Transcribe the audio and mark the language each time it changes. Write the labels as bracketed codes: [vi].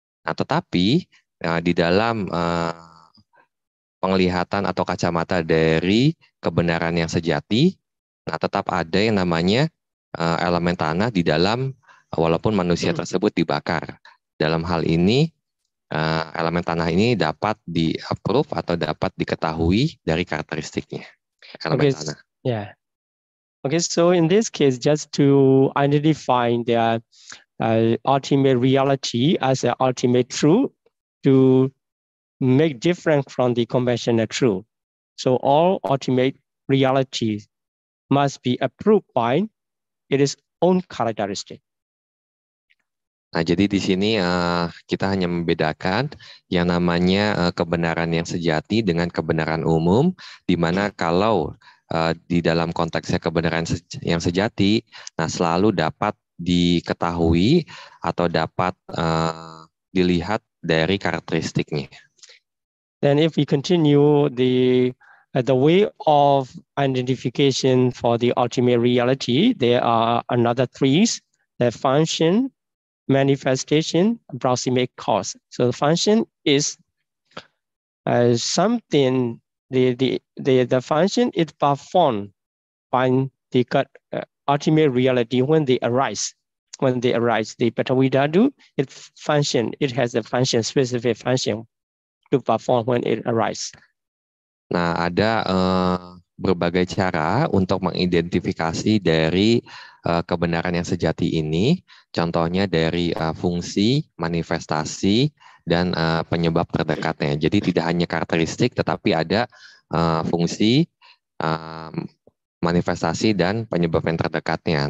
[id] Nah, tetapi di dalam penglihatan atau kacamata dari kebenaran yang sejati, nah tetap ada yang namanya elemen tanah di dalam walaupun manusia tersebut dibakar. Dalam hal ini, elemen tanah ini dapat di-approve atau dapat diketahui dari karakteristiknya. Elemen tanah. [en] Yeah. Okay, so in this case, just to identify the ultimate reality as an ultimate truth to make different from the conventional truth. So all ultimate realities must be approved by its own characteristic. [id] Nah, jadi di sini kita hanya membedakan yang namanya kebenaran yang sejati dengan kebenaran umum, di mana kalau di dalam konteksnya kebenaran yang sejati, nah selalu dapat diketahui atau dapat dilihat dari karakteristiknya. [en] Then if we continue the way of identification for the ultimate reality, there are another three: the function, manifestation, approximate cause. So the function is something, the function is performed by the ultimate reality when they arise. When they arise, the Patawidadu, it function, it has a function, specific function to perform when it arises. [id] Nah, ada berbagai cara untuk mengidentifikasi dari kebenaran yang sejati ini. Contohnya dari fungsi, manifestasi, dan penyebab terdekatnya. Jadi tidak hanya karakteristik, tetapi ada fungsi, manifestasi, dan penyebab yang terdekatnya.